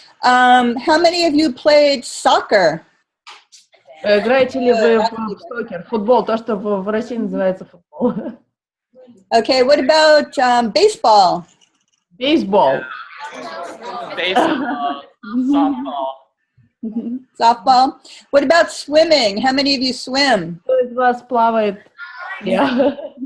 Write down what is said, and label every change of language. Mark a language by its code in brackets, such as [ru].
[en] How many of you played soccer? [ru] Играете ли вы в сокер, футбол, то, что в России называется футбол? [en] Okay, what about baseball? Baseball. Baseball. Softball. Softball. What about swimming? How many of you swim? [ru] Кто из вас плавает? [en] Yeah.